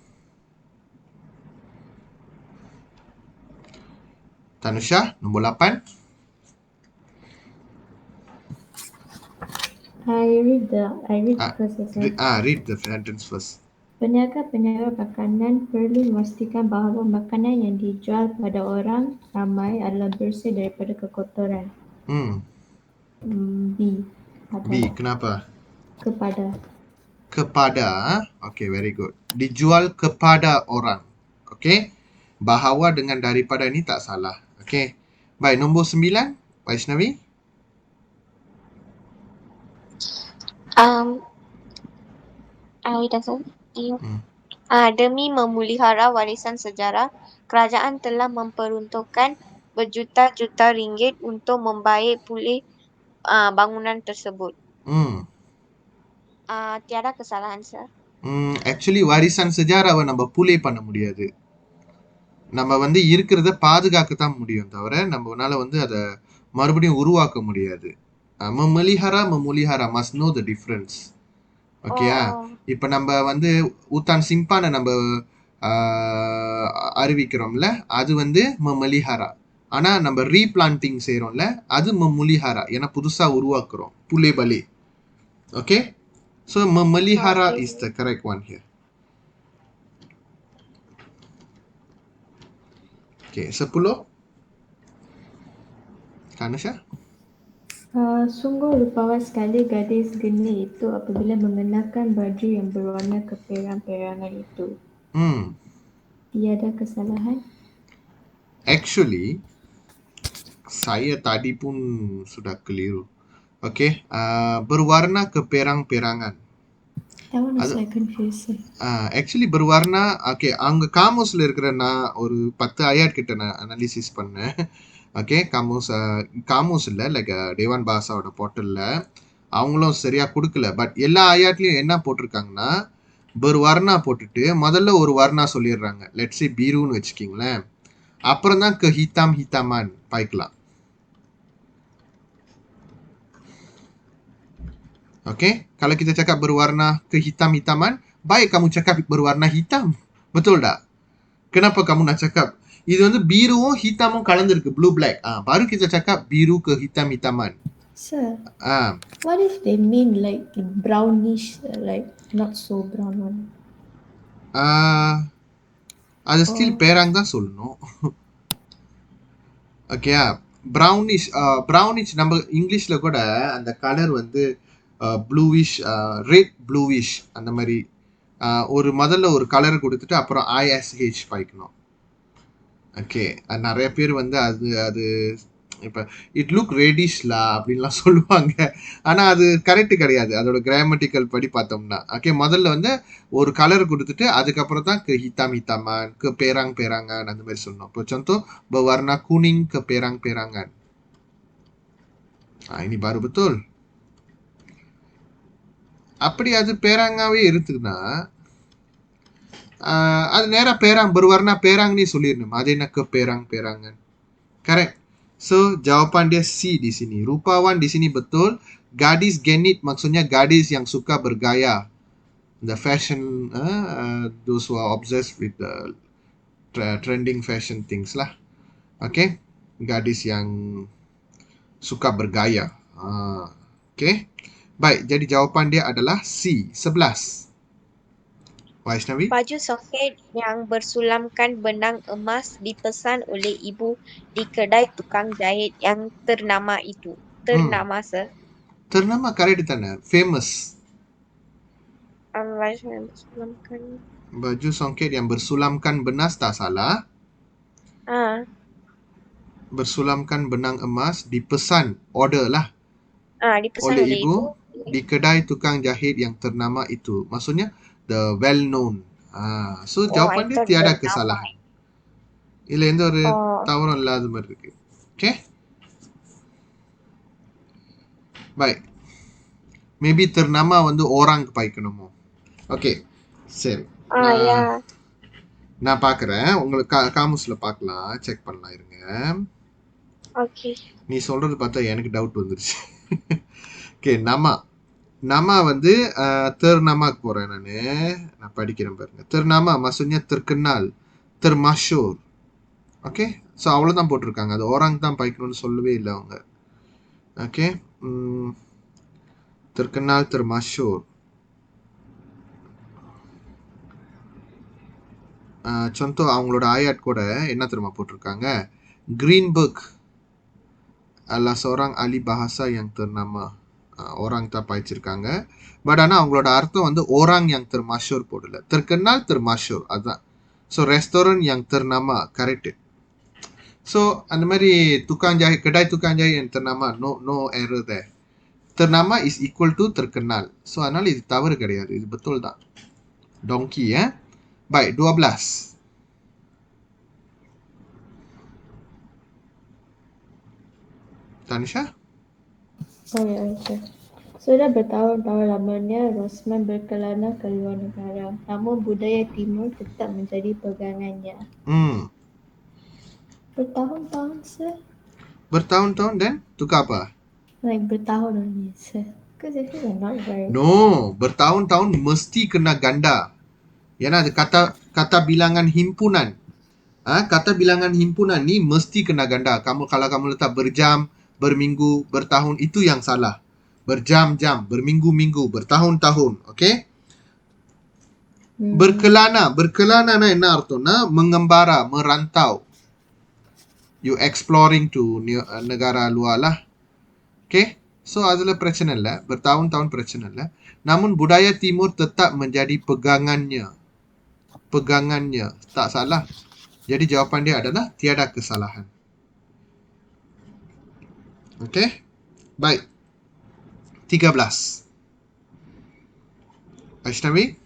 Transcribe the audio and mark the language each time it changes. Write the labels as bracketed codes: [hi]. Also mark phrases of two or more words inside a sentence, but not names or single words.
[ms] Tanusha, nombor 8. [en] I read first. Read the sentence first. [ms] Peniaga-peniaga makanan perlu memastikan bahawa makanan yang dijual pada orang ramai adalah bersih daripada kekotoran. B, kenapa? Kepada. [en] Okay, very good. [ms] Dijual kepada orang. Okay. Bahawa dengan daripada ni tak salah. Okay. Baik, nombor 9, Vaishnavi. Demi memelihara warisan sejarah, kerajaan telah memperuntukkan berjuta-juta ringgit untuk membaik pulih bangunan tersebut. Tiada kesalahan, sir. [ta] Actually [ms] warisan sejarah [ta] வை நம்ம புலே பண்ண முடியாது. நம்ம வந்து இருக்கிறத பாதுகாக்கத்தான் முடியும் தவிர நம்மனால வந்து அதை மறுபடியும் உருவாக்க முடியாது. [en] memelihara must know the difference. [ta] ஓகேயா? இப்போ நம்ம வந்து [ms] hutan simpanan [ta] நம்ம அறிவிக்கிறோம்ல, அது வந்து memelihara. ஆனா நம்ம ரீபிளான்டிங் செய்றோம்ல, அது memelihara. ஏன்னா புதுசா உருவாக்குறோம். புலே பலி. ஓகே? [en] So memelihara is the correct one here. Okay, 10. Tanusha? [ms] Sungguh rupawan sekali gadis geni itu apabila mengenakan baju yang berwarna keperang-perangan itu. Tiada kesalahan? Actually, saya tadi pun sudah keliru. Okay, berwarna keperang-perangan. [en] That one was like confusing. [ms] Actually berwarna, [ta] okay, அங்க காமோஸ்ல இருக்கிற நான் ஒரு 10 ஆயாட் கிட்ட நான் அனாலிசிஸ் பண்ணேன். ஓகே, காமோஸ் இல்லை, லைக் டேவான் பாசாவோட போர்ட்டல்ல அவங்களும் சரியா கொடுக்கல. பட் எல்லா ஆயாட்லையும் என்ன போட்டிருக்காங்கன்னா, வர்ணா போட்டுட்டு முதல்ல ஒரு வர்ணா சொல்லிடுறாங்க. [en] let's say [ta] பீருன்னு வச்சுக்கிங்களேன். அப்புறம் தான் ஹிதாமான் பாய்க்கலாம். [en] Okay? [ms] Kalau kita cakap berwarna kehitam-hitaman, baik kamu cakap berwarna hitam. Betul tak? Kenapa kamu nak cakap [ta] இது வந்து பீருவும் ஹித்தாமும் கலந்திருக்கு [en] blue black [ms] baru kita cakap biru ke hitam-hitaman. [en] Sir, Ah, what if they mean like brownish, like not so brown one? [ta] அது ஸ்டில் Oh, பேராங் தான் சொல்லணும். ஓகேயா? ப்ரௌனிஷ் நம்ம இங்கிலீஷ்ல கூட அந்த கலர் வந்து [en] bluish, red bluish [ta] அந்த மாதிரி ஒரு முதல்ல ஒரு கலர் கொடுத்துட்டு அப்புறம் ஐஎஸ்ஹெச் பாய்க்கணும். ஓகே, நிறைய பேர் வந்து அது அது இப்போ [en] it look reddishlah [ta] அப்படின்லாம் சொல்லுவாங்க. ஆனால் அது கரெக்டு கிடையாது அதோட கிராமட்டிக்கல் படி பார்த்தோம்னா. ஓகே, முதல்ல வந்து ஒரு கலர் கொடுத்துட்டு அதுக்கப்புறம் தான் [ms] ke hitam-hitaman, ke perang-perangan [ta] அந்த மாதிரி சொல்லணும். [ms] இப்போ contoh berwarna kuning ke perang-perangan. Ini baru betul. [ta] அப்படி அது பேராங்காவே இருக்குதுன்னா அது நேரா பேராங் [ms] berwarna perang ni [ta] சொல்லிடணும். அது என்ன [ms] ke perang-perangan. [en] Correct. So, [ms] jawapan dia C di sini. Rupawan di sini betul. Gadis genit maksudnya gadis yang suka bergaya. [en] The fashion, those who are obsessed with the trending fashion things lah. Okay. [ms] Gadis yang suka bergaya. [en] Okay. [ms] Baik, jadi jawapan dia adalah C, 11. Vaishnavi? Baju soket yang bersulamkan benang emas dipesan oleh ibu di kedai tukang jahit yang ternama itu. Ternama, sir. [ta] Ternama correct தானே? Famous. [ms] Baju yang bersulamkan. Baju songket yang bersulamkan benas tak salah. Bersulamkan benang emas dipesan, order lah, Dipesan oleh oleh ibu ibu. di kedai tukang jahit yang ternama itu. [en] Maksudnya the well known. So I [ms] jawapan dia [en] thought [ms] tiada bernama. kesalahan. [ta] இதுல எந்த ஒரு தவறும் இல்லாத மாதிரி இருக்கு. [en] Okay? Baik. [ta] Maybe ternama வந்து orang பாய்க்கணுமோ. Okay. சரி. நான் பார்க்குறேன். உங்களுக்கு காமுஸ்ல பார்க்கலாம். செக் பண்ணலாம் இருங்க. [en] Okay. [ta] நீ சொல்றது பார்த்தா எனக்கு டவுட் வந்துருச்சு. ஓகே, nama வந்து ternama போறேன் நானு. நான் படிக்கிறேன் பாருங்க. [ms] ternama maksudnya terkenal, termasyur. [ta] ஓகே, ஸோ அவ்வளோதான் போட்டிருக்காங்க. அது orang தான் பாய்க்கணும்னு சொல்லவே இல்லை அவங்க. ஓகே, [ms] terkenal, termasyur. [ta] contoh அவங்களோட ஆயாட் கூட என்ன தெரியுமா போட்டிருக்காங்க? [ms] Greenberg adalah seorang ahli bahasa yang ternama. [ta] Orang தான் பாய்ச்சிருக்காங்க. பட் ஆனால் அவங்களோட அர்த்தம் வந்து [ms] orang yang termasyur [ta] போடல. [ms] terkenal, termasyur [ta] அதுதான். ஸோ ரெஸ்டாரண்ட் [ms] yang ternama [ta] கரெக்ட். ஸோ அந்த மாதிரி [ms] tukang jahit, kedai tukang jahit yang ternama, [en] no error there. Ternama is equal to terkenal. [ta] ஸோ அதனால இது தவறு கிடையாது, இது betul தான். [ms] Donkey baik, 12. Tanisha? [en] okay. [ms] Sudah bertahun-tahun lamanya Rosman berkelana ke luar negara. Namun budaya timur tetap menjadi pegangannya. Bertahun-tahun, sir? Bertahun-tahun dan tukar apa? [en] Like bertahun only, sir. Because I feel like not very... No, [ms] bertahun-tahun mesti kena ganda. Yana ada kata bilangan himpunan. Kata bilangan himpunan ni mesti kena ganda. Kalau kamu letak berjam, berminggu, bertahun, itu yang salah. Berjam-jam, berminggu-minggu, bertahun-tahun. Okay? Berkelana [ta] என்ன அர்த்தம்னா [ms] mengembara, merantau. [en] You exploring to [ms] negara luar [en] lah. [ta] Okay? So அதுல பிரச்சனை இல்லை. bertahun-tahun பிரச்சனை இல்லை. [ms] Namun budaya timur tetap menjadi pegangannya. Pegangannya. Tak salah. Jadi jawapan dia adalah tiada kesalahan. Okay? Baik. 13. Aishnavi?